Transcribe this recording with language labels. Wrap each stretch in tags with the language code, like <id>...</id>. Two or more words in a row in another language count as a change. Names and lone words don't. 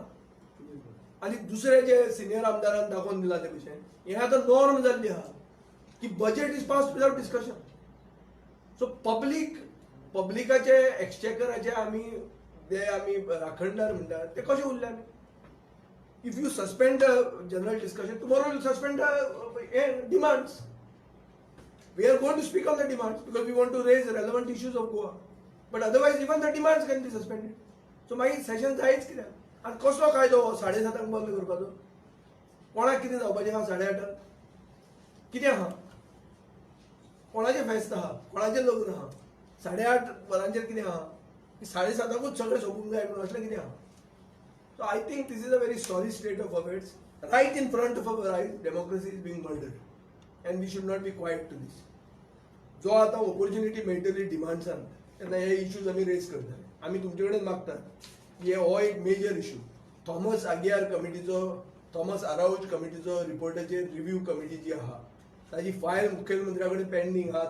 <kok>आनी दुसरे जे सिनियर आमदारान दाखोवन दिला ते भशेन हें आतां नॉर्म जाल्ली आहा की</kok> <en>budget is pass without discussion.</en> <kok>सो पब्लिकाचे एक्सचेकराचे आमी राखणदार म्हणटा ते कशे उरले आमी?</kok> <en>If you suspend general discussion tomorrow you suspend demands. We are going to speak on the demands because we want to raise relevant issues of Goa. But otherwise even the demands can be suspended.</en> <kok>So मागीर सेशन जायच कित्याक? आनी कसलो कायदो 7:30 बंद करपाचो? कोणाक कितें जावपाचें आहा 8:30? कितें आहा? कोणाचें फेस्त आहा? कोणाचें लग्न आहा? 8:30 वरांचेर कितें आहा? 7:30 सगळें सोंपूंक जाय म्हणून असलें कितें आहा?</kok> <en>So I think this is a very sorry state of affairs. Right in front of our eyes, democracy is being murdered. And we should not be quiet to this.</en> <kok>जो आता ऑपॉर्च्युनिटी मेळटली डिमांड्सान तेन्ना हे इश्यूज आमी रेज करतले. आमी तुमचे कडेन मागतात की हो एक</kok> <en>major issue</en> <kok>थॉमस आराऊज कमिटीचो रिपोर्टाचेर</kok> <en>review committee</en> <kok>जी आहा ताची फायल मुख्यमंत्र्या कडेन पेंडींग आहा.</kok>